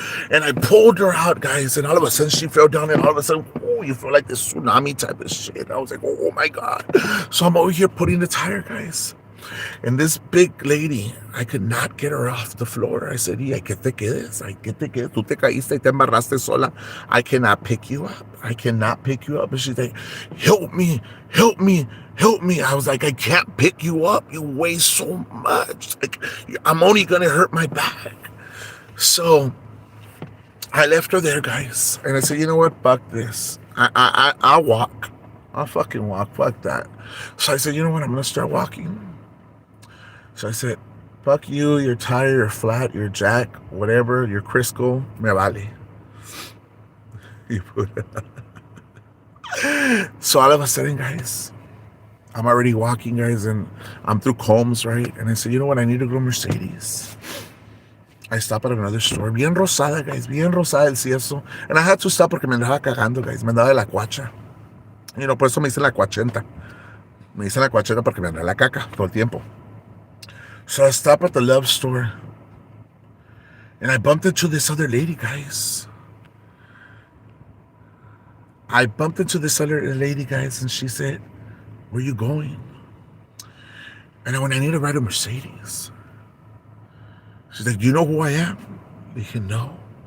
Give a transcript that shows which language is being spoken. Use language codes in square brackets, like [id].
[en] And I pulled her out, guys, and all of a sudden she fell down, and all of a sudden, oh, you feel like this tsunami type of shit. I was like, oh, my God. So I'm over here putting the tire, guys. And this big lady, I could not get her off the floor. [es] I said, ¿y qué te quedes? Tú te caíste y te embarraste sola. [en] I cannot pick you up. And she's like, help me. I was like, I can't pick you up. You weigh so much. Like, I'm only going to hurt my back. So I left her there, guys. And I said, you know what? Fuck this. I'll walk. I'll fucking walk. Fuck that. So I said, you know what? I'm going to start walking. So I said, fuck you, your tire, your flat, your jack, whatever, your Crisco, [es] me vale. [en] So all of a sudden, guys, I'm already walking, guys, and I'm through Combs, right? And I said, you know what, I need to go to Mercedes. I stop at another store, bien rosada, guys, [es] bien rosada el cieso. [en] And I had to stop [es] porque me andaba cagando, guys, me andaba de la cuacha. [en] You know, [es] por eso me dicen la cuachenta. Me dicen la cuachenta porque me andaba la caca todo el tiempo. [en] So I stopped at the Love store, and I bumped into this other lady, guys. And she said, where you going? And I went, I need to ride a Mercedes. She's like, do you know who I am? I said, no.